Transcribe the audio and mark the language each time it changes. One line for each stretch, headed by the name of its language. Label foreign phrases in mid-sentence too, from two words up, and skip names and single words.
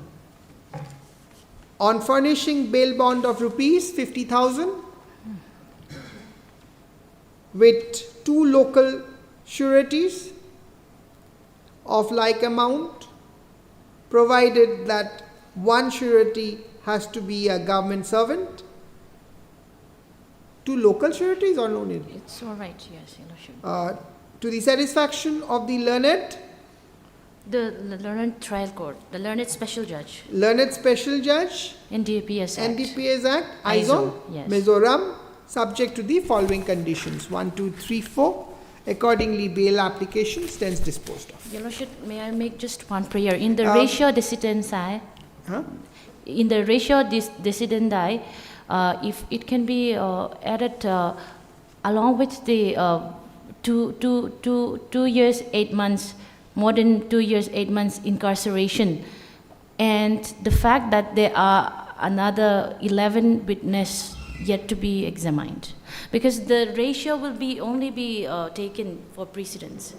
English: on furnishing bail bond of rupees 50,000 with 2 local sureties of like amount, provided that one surety has to be a government servant. 2 local sureties or no need? It's all right, yes, Your Lordship. To the satisfaction of the learned? The learned trial court, the learned special judge. Learned special judge? NDPS Act. NDPS Act, Aizawl, yes. Mizoram, subject to the following conditions, 1, 2, 3, 4. Accordingly, bail application stands disposed of. Your Lordship, may I make just one prayer? In the
Latin: ratio decidendi,
English: in the
Latin: ratio decidendi,
English: if it can be added along with the 2 years, 8 months, more than 2 years, 8 months incarceration, and the fact that there are another 11 witnesses yet to be examined, because the ratio will be only be taken for precedence.